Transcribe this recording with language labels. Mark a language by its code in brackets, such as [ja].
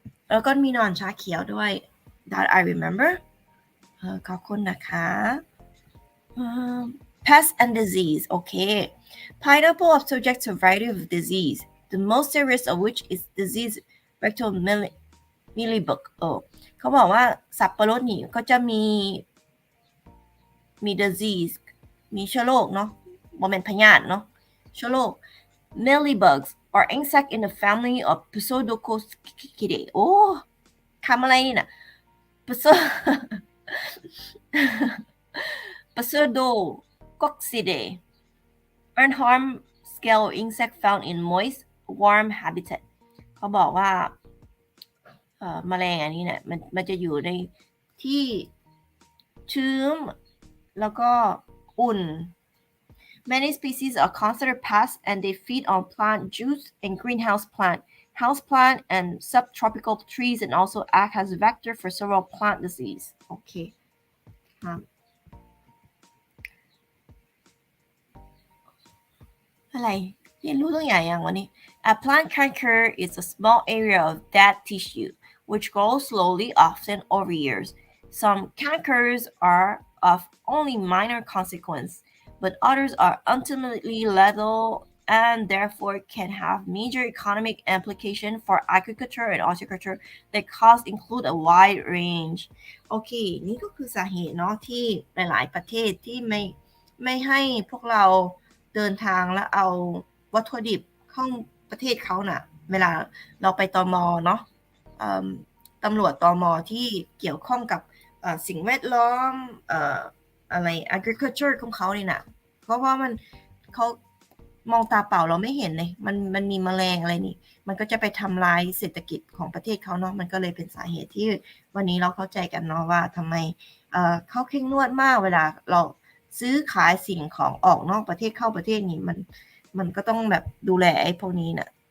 [th] แล้วก็มีนอนชาเขียวด้วย [en] that I remember [th] ขอบคุณนะคะ [en] Pest and Disease okay pineapple are subject to a variety of disease the most serious of which is disease rectal millibug [th] เขาบอกว่าสับปะรดนี่ก็จะมี disease มีเชื้อโรคเนาะบ่แม่นพยาธิเนาะเชื้อโรค [en] millibugs are insect in the family of Pseudococcidae [th] โอ้คำอะไรนี่นะ [en] Pseudococcidae unharmed scale insect found in moist warm habitat [th] เขาบอกว่าแมลงอันนี้เนี่ยมันจะอยู่ในที่ชื้นแล้วก็อุ่น [en] Many species are considered pests and they feed on plant juice and greenhouse plant, houseplant and subtropical trees and also act as vector for several plant disease. Okay. [th] อะไรเรียนรู้ตัวอย่างอย่างวันนี้ [en] A plant canker is a small area of dead tissue which grows slowly, often over years. Some cankers are of only minor consequence, but others are ultimately lethal and therefore can have major economic implication for agriculture and horticulture. The costs include a wide range. [th] โอเค นี่ก็คือสาเหตุเนาะที่หลายๆประเทศที่ไม่ให้พวกเราเดินทางแล้วเอาวัตถุดิบเข้าประเทศเขาน่ะเวลาเราไปตม. เนาะตำรวจตม. ที่เกี่ยวข้องกับสิ่งแวดล้อมอะไร agriculture ของเขาเนี่ยนะเพราะว่าเขามองตาเปล่าเราไม่เห็นเลยมันมีแมลงอะไรนี่มันก็จะไปทำลายเศรษฐกิจของประเทศเขาเนาะมันก็เลยเป็นสาเหตุที่วันนี้เราเข้าใจกันเนาะว่าทำไมเขาเข้มงวดมากเวลาเราซื้อขายสิ่งของออกนอกประเทศเข้าประเทศนี่มันก็ต้องแบบดูแลไอ้พวกนี้น่ะ